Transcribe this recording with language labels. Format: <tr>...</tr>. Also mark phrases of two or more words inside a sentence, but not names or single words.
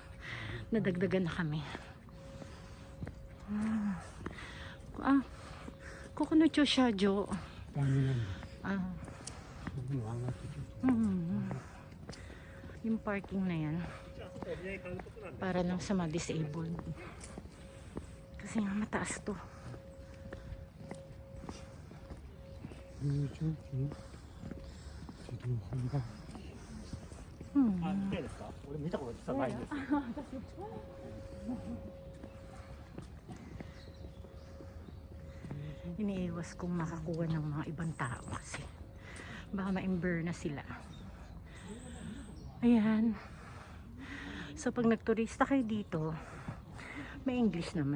<tl>Nadagdagan na kami. Kokonocho siya, Jo. Paano lang? Ah, Angat ito. yung parking na yan. Para lang sa mga disabled. Kasi nga mataas to.</tl> <ko>저기 지금 한가</ko> <ja>あ、綺麗ですか？俺見たこと実はないんですよ。</ja> <tl>Iniiwas kong makakuha ng mga ibang tao kasi baka ma-ember na sila. Ayan. So pag nagturista kayo dito, may English naman.</tl>